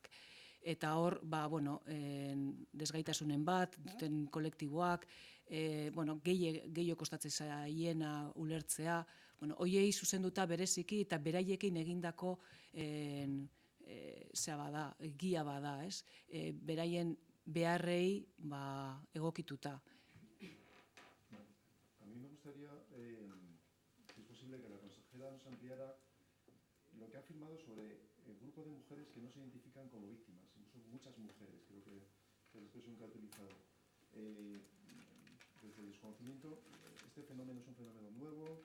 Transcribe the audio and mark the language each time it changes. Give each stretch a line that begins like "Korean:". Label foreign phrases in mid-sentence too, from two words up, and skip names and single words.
Basque: Eta hor, desgaitasunen bat duten kolektiboak, gehiago kostatzen zaiena ulertzea, hoiei zuzenduta bereziki eta beraiekin egindako gia bada, ez? Beraien beharrei egokituta.
Spanish: A mí me gustaría, si es posible, que la consejera nos ampliara lo que ha afirmado sobre el grupo de mujeres que no se identifican como víctimas. Son muchas mujeres, creo que es la expresión que ha utilizado. Desde el desconocimiento, ¿este fenómeno es un fenómeno nuevo?